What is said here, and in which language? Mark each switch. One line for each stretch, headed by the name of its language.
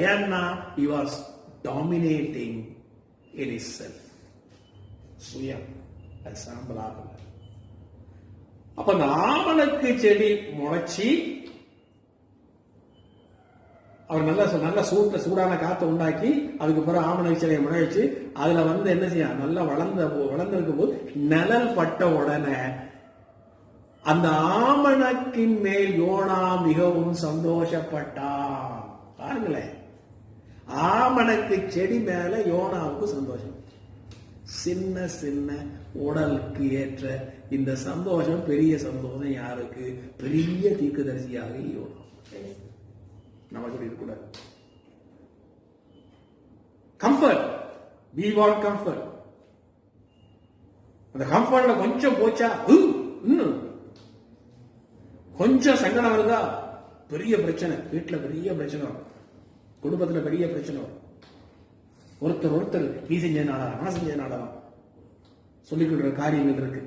Tamil: ஏன்னா
English: he was dominating in himself.
Tamil: சுயம் அது சாம்பலாக. அப்ப அந்த ஆமணக்கு செடி முளைச்சி அவர் நல்ல சூடான காத்தை உண்டாக்கி அதுக்கு பிறகு ஆமணக்கு செடியை முளைச்சு அதுல என்ன செய்ய நல்லா வளர்ந்திருக்கும் போது நிழல் பட்ட உடனே அந்த ஆமணக்கின் மேல் யோனா மிகவும் சந்தோஷப்பட்டான். பாருங்களேன், ஆமணக்கு செடி மேல யோனாவுக்கு சந்தோஷம். சின்ன சின்ன உடலுக்கு ஏற்ற இந்த சந்தோஷம் பெரிய சந்தோஷம் யாருக்கு? பெரிய தீர்க்கதரிசியாக யோனா. நமக்கு இருக்கக்கூடாது.
English: Comfort, we want comfort.
Tamil: அந்த கம்ஃபர்ட்ல கொஞ்சம் போச்சா இன்னும் கொஞ்சம் சங்கடம் வருதா பெரிய பிரச்சனை. வீட்டுல பெரிய பிரச்சனை வரும், குடும்பத்துல பெரிய பிரச்சனை வரும். ஒருத்தர் நீ செஞ்ச நாடகம் நான் செஞ்ச நாடகம் சொல்லிக்கிற காரியங்கள் இருக்கு.